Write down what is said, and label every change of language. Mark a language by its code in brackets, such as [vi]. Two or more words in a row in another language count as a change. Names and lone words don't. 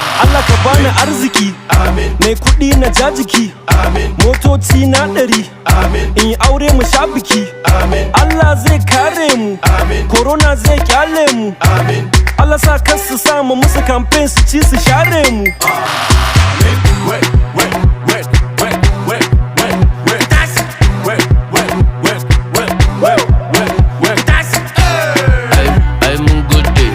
[ha] Allah ka bani arziki. Amin. Mai kuɗi na ja jiki. Amin. Motoci na ɗari. Amin. In yi aure mu sha biki. Amin. Allah zai kare mu. Amin. Corona zai kyale mu. Amin. Allah sa kar su sa mu musu campaign su ci su share mu. Amin. [en] Wait, wait, wait, wait, wait, wait, wait. Work, work, work, work, work, work, work. [ha] Ai, ai, mun gode.